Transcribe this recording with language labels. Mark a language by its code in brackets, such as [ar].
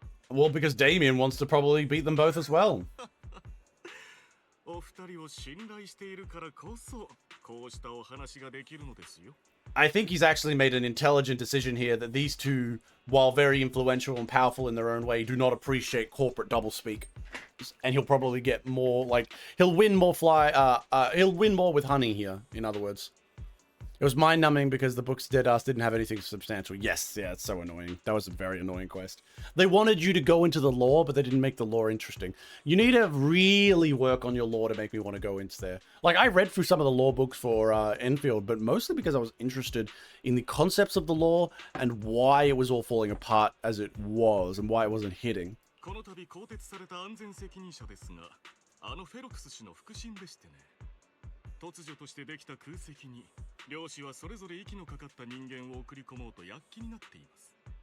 [en] Well, because Damien wants to probably beat them both as well. [ja] お二人を信頼しているからこそこうしたお話ができるのですよ。 [en] I think he's actually made an intelligent decision here that these two, while very influential and powerful in their own way, do not appreciate corporate doublespeak. And he'll probably get more, like, he'll win more he'll win more with honey here, in other words. It was mind-numbing because the book's dead ass didn't have anything substantial. Yes, yeah, it's so annoying. That was a very annoying quest. They wanted you to go into the lore, but they didn't make the lore interesting. You need to really work on your lore to make me want to go into there. Like, I read through some of the lore books for Enfield, but mostly because I was interested in the concepts of the lore and why it was all falling apart as it was and why it wasn't hitting. [ja] この度更迭された安全責任者ですが、あのフェロクス氏の腹心でしてね。突如としてできた空席に両氏はそれぞれ息のかかった人間を送り込もうと躍起になっています。